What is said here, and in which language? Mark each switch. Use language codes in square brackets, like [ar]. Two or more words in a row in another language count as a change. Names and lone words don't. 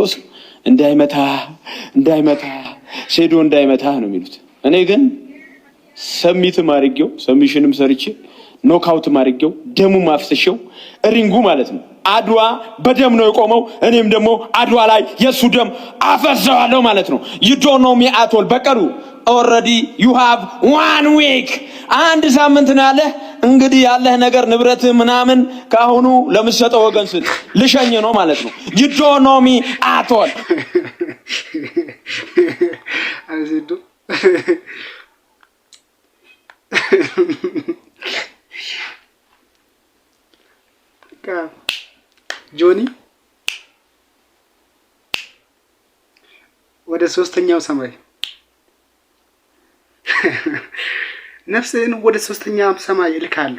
[am] ሰው እንዳይመታ ሴዶ እንዳይመታ ነው የሚሉት። እኔ ግን ሰሚትም አድርጌው ሰሚሽንም ሰርቼ ኖክአውት አድርጌው ደሙ ማፍሰሽው ሪንጉ ማለት ነው። አድዋ በደም ነው የቆመው። እኔም ደግሞ አድዋ ላይ የሱ ደም አፈሰዋለሁ ማለት ነው። [en] you don't know me at all። [am] በቀሩ [en] already you have 1 week [am] አንድ ሳምንት ነው ያለህ። እንግዲህ ያለህ ነገር ንብረት ምናምን ካሁኑ ለምሰጠው ወገን ስል ልሸኝ ነው ማለት ነው። [en] you don't know me at all። [am] አዚዱ ጆኒ ወደ ሶስተኛው ሰማይ ነፍስን ወደ ሶስተኛው ሰማይ እልካለሁ።